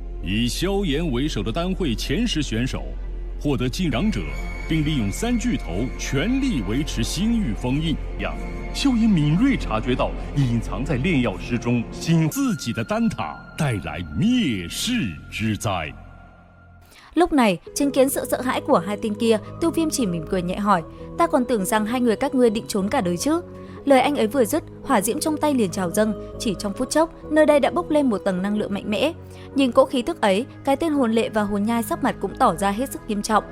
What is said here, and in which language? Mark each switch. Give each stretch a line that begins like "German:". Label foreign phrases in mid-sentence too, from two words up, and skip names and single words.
Chinese: 以萧炎为首的单会前10选手获得进长者，并利用3巨头全力维持星域封印。萧炎敏锐察觉到隐藏在炼药师中自己的丹塔带来灭世之灾。
Vietnamese: Lúc này, chứng kiến sự sợ hãi của hai tên kia, Tiêu Viêm chỉ mỉm cười nhẹ hỏi, ta còn tưởng rằng hai người các ngươi định trốn cả đời chứ. Lời anh ấy vừa dứt, hỏa diễm trong tay liền trào dâng, chỉ trong phút chốc, nơi đây đã bốc lên một tầng năng lượng mạnh mẽ. Nhìn cỗ khí tức ấy, cái tên hồn lệ và hồn nhai sắc mặt cũng tỏ ra hết sức nghiêm trọng.